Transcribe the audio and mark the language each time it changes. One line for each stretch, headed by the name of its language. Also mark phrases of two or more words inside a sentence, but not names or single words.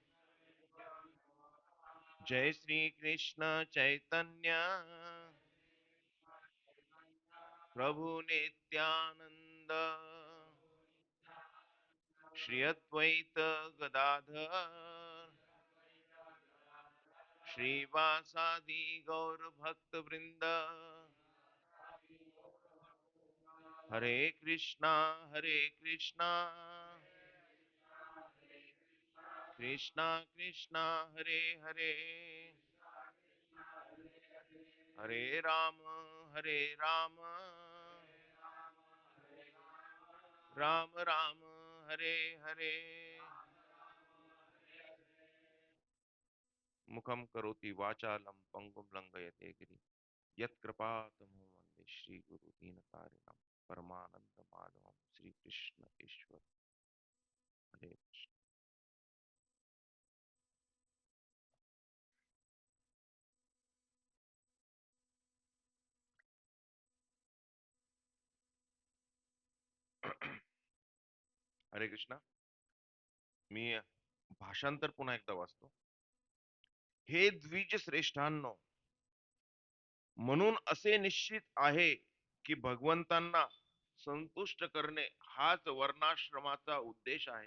Sanskrit: जय श्री कृष्ण चैतन्य प्रभु नित्यानंद श्री अद्वैत गदाधर श्रीवासादि गौर भक्त वृंद. हरे कृष्णा कृष्णा कृष्णा कृष्णा हरे हरे हरे हरे राम राम राम हरे हरे. मुखम करोति वाचालम पंगुम लंघयते गिरि यत्कृपातमहं वन्दे श्रीगुरु दीनतारिणं परमानंद माधवम. श्री कृष्ण ईश्वर. हरे कृष्ण. हरे कृष्ण.
Marathi: मी भाषांतर पुन्हा एकदा वाचतो. हे द्विज श्रेष्ठांनो, म्हणून असे निश्चित आहे की भगवंतांना संतुष्ट करणे हाच वर्णाश्रमाचा उद्देश आहे.